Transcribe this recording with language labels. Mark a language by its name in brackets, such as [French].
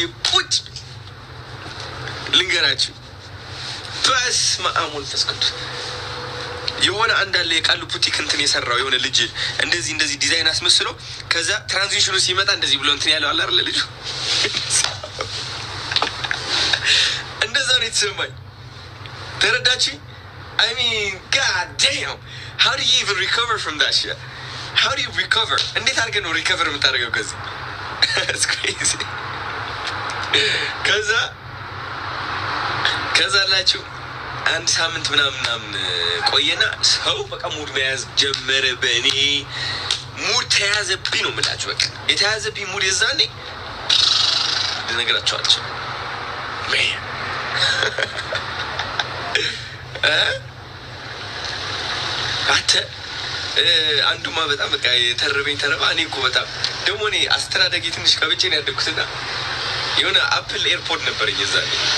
[Amharic] ቁጭ ልንገራችሁ። በስመ አብ ወወልድ ወመንፈስ ቅዱስ የሆነ አንዳለ የቃሉ ፑቲክ እንትን የሰራው የሆነ ልጅ እንደዚህ ዲዛይን አስመስሎ ከዛ ትራንዚሽኑ ሲመጣ እንደዚህ ብሎ እንትን ያለው አለ አይደል ልጁ እንደዛ ነው የተሰማኝ። ተረዳችሁ? [English] I mean god damn how do you even recover from that shit? How do you recover? [Amharic] እንዴት አድርገህ ነው ሪከቨር የምታደርገው ከዚህ? [English] It's crazy. [Amharic] ከዛ ላችሁ አንድ ሳምንት ምናምን ቆየና ሰው በቃ ሙድ መያዝ ጀመረ። በእኔ ሙድ ተያዘብኝ ነው የምላችሁ። በቃ የተያዘብኝ ሙድ የዛኔ ልነግራችሁ አልችልም። አንተ አንዱማ በጣም በቃ የተረበኝ ተረባ። እኔ እኮ በጣም ደግሞ እኔ አስተዳደጌ ትንሽ ከብቼ ነው ያደግኩትና የሆነ አፕል ኤርፖድ ነበረኝ የዛኔ